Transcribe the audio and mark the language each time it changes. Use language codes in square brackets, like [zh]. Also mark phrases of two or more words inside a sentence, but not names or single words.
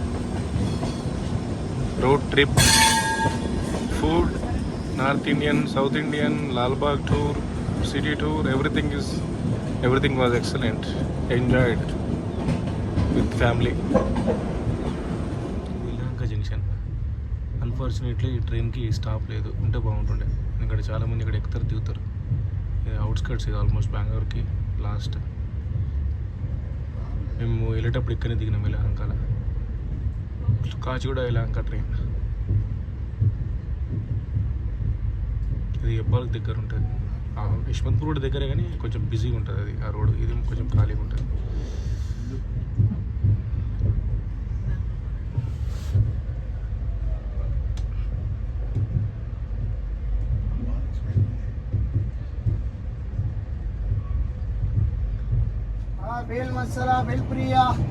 [en] Road trip, food, North Indian, South Indian, Lal Bagh tour, city tour. Everything was excellent. Enjoyed with family. Vilanka Junction. Unfortunately, train [te] ki stop లేదు, ఉంటే బాగుంటుండే. ఇక్కడ చాలా మంది ఇక్కడ ఎక్కుతారు దిగుతారు. అవుట్స్కట్స్ ఇది ఆల్మోస్ట్ బెంగళూరుకి లాస్ట్. మేము వెళ్ళేటప్పుడు ఇక్కడనే దిగినాం యలహంకల. కాచిగూడ యలహంక ట్రైన్. ఇది ఎబ్బాలకు దగ్గర ఉంటుంది. యశ్వంత్పూర్ కూడా దగ్గరే కానీ కొంచెం బిజీగా ఉంటుంది అది ఆ రోడ్. ఇది కొంచెం ఖాళీగా ఉంటుంది. [mr] बेल मसाला बेल प्रिया